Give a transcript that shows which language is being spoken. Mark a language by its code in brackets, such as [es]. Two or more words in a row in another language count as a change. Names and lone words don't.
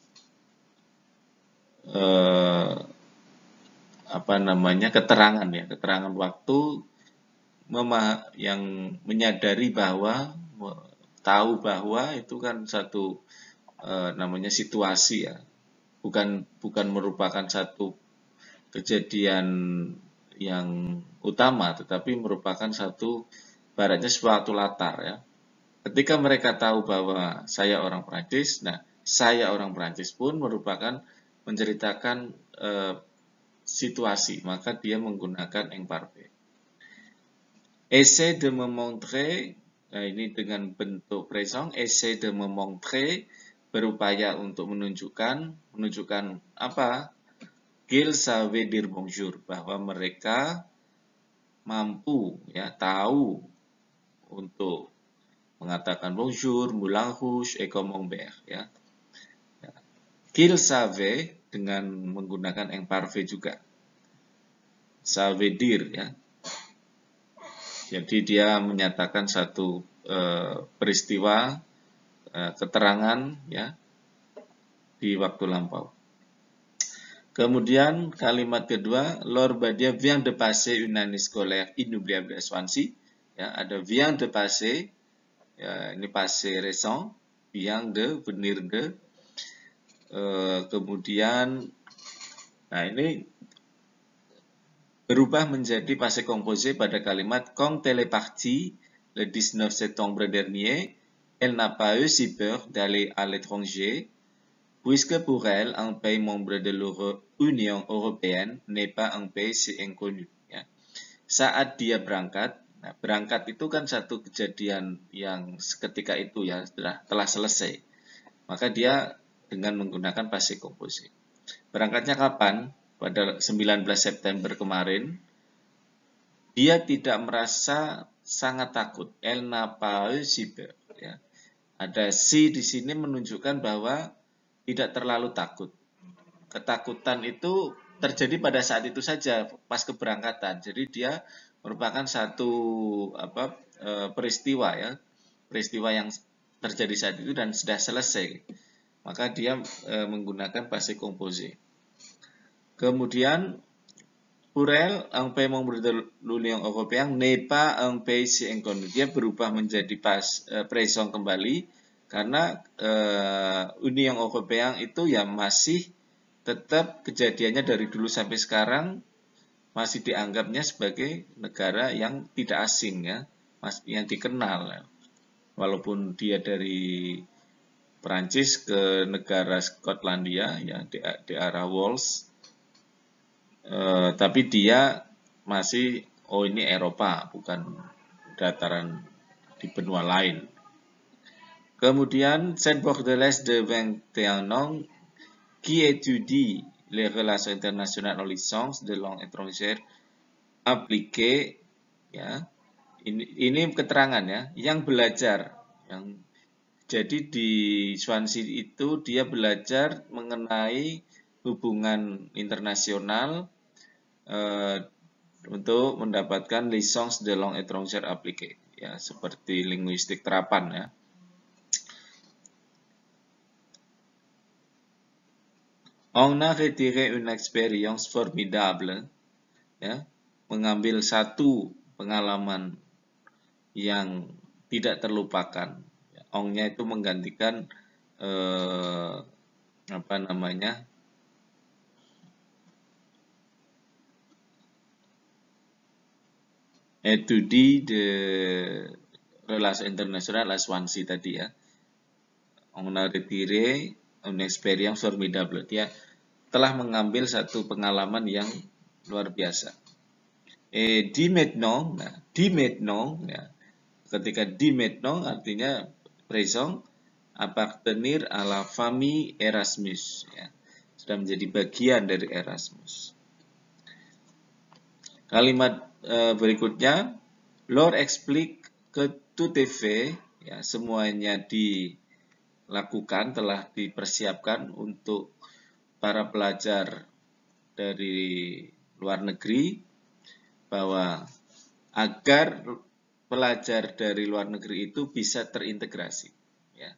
[id] keterangan ya, keterangan waktu yang menyadari bahwa tahu bahwa itu kan satu namanya situasi ya, bukan merupakan satu kejadian yang utama, tetapi merupakan satu baratnya suatu latar ya. Ketika mereka tahu bahwa saya orang Prancis, nah saya orang Prancis pun merupakan menceritakan situasi, maka dia menggunakan imparfait. [fr] Essaie de me montrer, [id] nah ini dengan bentuk présent, [fr] essaie de me montrer, [id] berupaya untuk menunjukkan apa? [fr] Qu'ils savaient dire bonjour, [id] bahwa mereka mampu ya tahu untuk mengatakan [fr] bonjour, moulin rouge, et camembert, [id] ya. [fr] Qu'il savait [id] dengan menggunakan imparfait juga. [fr] Ça veut dire, [id] ya. Jadi dia menyatakan satu peristiwa, keterangan, ya, di waktu lampau. Kemudian kalimat kedua, [fr] Laure Badia vient de passer une année scolaire inoubliable à Swansea. [id] Ya, ada [fr] vient de passer, [id] ya, ini [fr] passé récent, vient de, venir de. [id] Kemudian, nah ini berubah menjadi [fr] passé composé [id] pada kalimat [fr] quand elle est partie le 19 septembre dernier, elle n'a pas eu si peur d'aller à l'étranger, puisque pour elle, un pays membre de l'Union européenne n'est pas un pays si inconnu. [id] Ya. Saat dia berangkat, nah berangkat itu kan satu kejadian yang seketika itu ya, telah selesai. Maka dia dengan menggunakan [fr] passé composé. [id] Berangkatnya kapan? Pada 19 September kemarin, dia tidak merasa sangat takut. [fr] Elle n'a pas eu si peur. [id] Ya. Ada si di sini menunjukkan bahwa tidak terlalu takut. Ketakutan itu terjadi pada saat itu saja, pas keberangkatan. Jadi dia merupakan satu peristiwa, ya, peristiwa yang terjadi saat itu dan sudah selesai. Maka dia menggunakan [fr] passé composé. Kemudian pour elle, un pays membre de l'Union européenne n'est pas un pays si inconnu. [id] Dia berubah menjadi présent kembali karena Union Européenne itu ya masih tetap kejadiannya dari dulu sampai sekarang masih dianggapnya sebagai negara yang tidak asing, ya, yang dikenal. Walaupun dia dari Perancis ke negara Skotlandia, ya, di arah Wales, tapi dia masih, oh ini Eropa, bukan dataran di benua lain. Kemudian, [fr] cette Bordelaise de 21 ans qui étudie les relations internationales en licence de langue étrangère appliquée, [id] ya, ini keterangan, ya, yang belajar, jadi di Swansea itu dia belajar mengenai hubungan internasional untuk mendapatkan [fr] licence de langue étrangère appliquée, [id] ya, seperti linguistik terapan, ya. [fr] On a retiré une expérience formidable, [id] ya, mengambil satu pengalaman yang tidak terlupakan. Ongnya itu menggantikan [fr] étude de relations internationales à Swansea [id] tadi, ya. [fr] On a retiré une expérience formidable. [id] Dia telah mengambil satu pengalaman yang luar biasa. Di maintenant, nah, di maintenant, ya, ketika di maintenant artinya présent, [fr] appartenir à la famille Erasmus, [id] ya, sudah menjadi bagian dari Erasmus. Kalimat berikutnya, [fr] Laure explique que tout est fait, [id] ya, semuanya dilakukan, telah dipersiapkan untuk para pelajar dari luar negeri, bahwa agar pelajar dari luar negeri itu bisa terintegrasi. Ya.